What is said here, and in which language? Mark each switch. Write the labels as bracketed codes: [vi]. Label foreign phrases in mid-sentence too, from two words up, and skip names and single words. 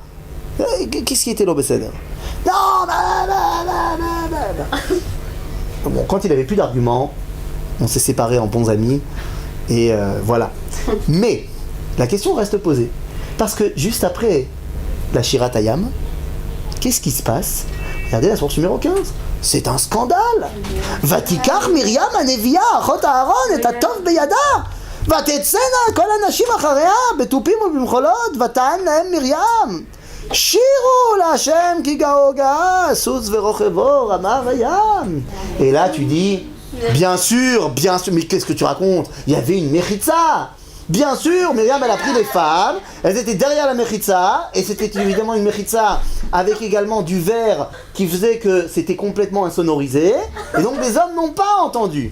[fr] Qu'est-ce qui était l'obécédère? Non, bon, quand il avait plus d'arguments, on s'est séparés en bons amis, et voilà. Mais la question reste posée, parce que juste après la Shirat Hayam, qu'est-ce qui se passe? Regardez la source numéro 15. C'est un scandale. [he] ותקח מרים הנביאה אחות אהרן את התף בידה. ותצאנה כל הנשים אחריה בתופים ובמחולות ותען להם מרים שירו להשם כי גאו גאה סוס ורוכבו רמה וים. [fr] Et là tu dis bien sûr, mais qu'est-ce que tu racontes? Il y avait une mechitza. Bien sûr, Myriam elle a pris les femmes, elles étaient derrière la mechitza, et c'était évidemment une mechitza avec également du verre qui faisait que c'était complètement insonorisé, et donc les hommes n'ont pas entendu.